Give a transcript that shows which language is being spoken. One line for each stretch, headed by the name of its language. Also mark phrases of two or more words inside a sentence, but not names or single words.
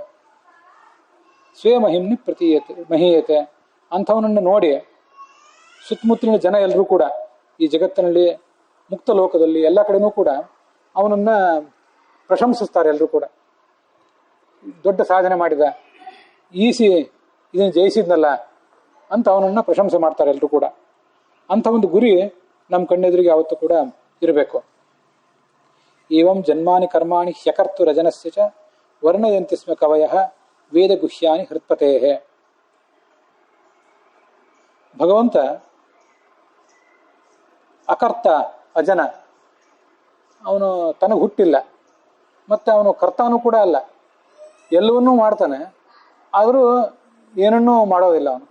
Sanskrit: ಸ್ವೇ ಮಹಿಮ್ನಿ ಪ್ರತೀಯತೆ ಮಹೀಯತೆ,
Kannada: ಅಂಥವನನ್ನು ನೋಡಿ ಸುತ್ತಮುತ್ತಲಿನ ಜನ ಎಲ್ಲರೂ ಕೂಡ ಈ ಜಗತ್ತಿನಲ್ಲಿ ಮುಕ್ತ ಲೋಕದಲ್ಲಿ ಎಲ್ಲ ಕಡೆನೂ ಕೂಡ ಅವನನ್ನು ಪ್ರಶಂಸಿಸ್ತಾರೆ. ಎಲ್ಲರೂ ಕೂಡ ದೊಡ್ಡ ಸಾಧನೆ ಮಾಡಿದ, ಈಸಿ ಇದನ್ನು ಜಯಿಸಿದ್ನಲ್ಲ ಅಂತ ಅವನನ್ನು ಪ್ರಶಂಸೆ ಮಾಡ್ತಾರೆ ಎಲ್ಲರೂ ಕೂಡ. ಅಂಥ ಒಂದು ಗುರಿ ನಮ್ಮ ಕಣ್ಣೆದುರಿಗೆ ಯಾವತ್ತೂ ಕೂಡ ಇರಬೇಕು.
Sanskrit: ಏವಂ ಜನ್ಮಾನಿ ಕರ್ಮಾಣಿ ಹ್ಯಕರ್ತು ರಜನಸ್ಯ ಚ ವರ್ಣಯಂತಿ ಸ್ಮ ಕವಯಃ ವೇದ ಗುಹ್ಯಾನಿ ಹೃತ್ಪತೇ.
Kannada: ಭಗವಂತ ಅಕರ್ತ ಅಜನ, ಅವನು ತನಗೆ ಹುಟ್ಟಿಲ್ಲ, ಮತ್ತು ಅವನು ಕರ್ತಾನೂ ಕೂಡ ಅಲ್ಲ, ಎಲ್ಲವನ್ನೂ ಮಾಡ್ತಾನೆ, ಆದರೂ ಏನನ್ನೂ ಮಾಡೋದಿಲ್ಲ ಅವನು.